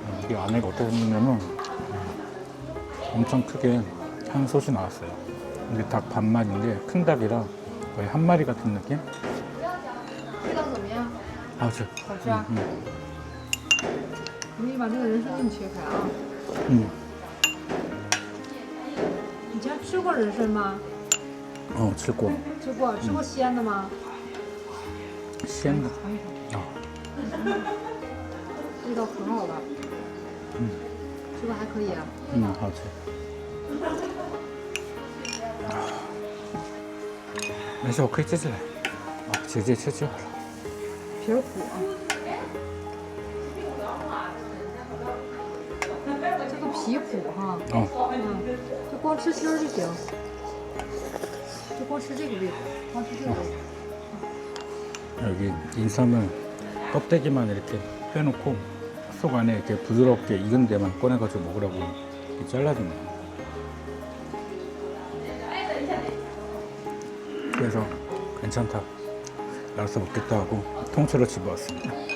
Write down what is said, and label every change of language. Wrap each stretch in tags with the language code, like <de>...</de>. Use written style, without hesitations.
<ko>이 안에가 어떻게 생겼냐면 엄청 크게 한 솥이 나왔어요. 이게 닭 반마리인데 큰 닭이라 거의 한 마리 같은 느낌?</ko> <zh>味道怎么样？</zh> <ko>아, 저.</ko> <zh>好吃啊！你把这个人参给你切开啊！以前吃过人参吗？吃过. 吃过，吃过鲜的吗？鲜的. 尝一尝。味道可好了。吃的还可以啊。好吃. 没事，我可以吃起来。直接吃就好了。皮儿苦啊。这个皮苦哈。就光吃芯儿就行。就光吃这个味道，光吃这个味道。</zh> <ko>여기 인삼은 껍데기만 이렇게 빼놓고 속 안에 이렇게 부드럽게 익은 데만 꺼내가지고 먹으라고 이렇게 잘라주네요. 그래서 괜찮다. 알아서 먹겠다 하고 통째로 집어왔습니다.</ko>